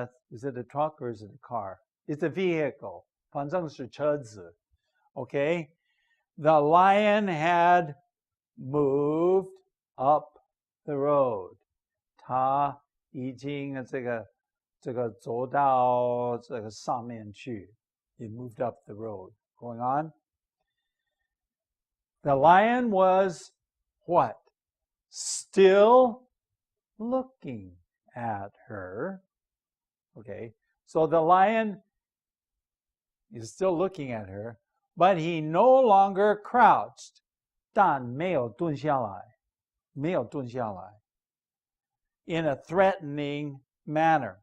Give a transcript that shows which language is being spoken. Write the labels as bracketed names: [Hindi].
[English] Is it a truck or is it a car? It's a vehicle. [Chinese] 反正是车子. [English] Okay? The lion had moved up the road. [Chinese] 它已经这个走到这个上面去. [English] It moved up the road. Going on. The lion was what? Still looking at her. Okay, so the lion is still looking at her, but he no longer crouched. [Chinese] 但没有蹲下来，没有蹲下来 [English] in a threatening manner.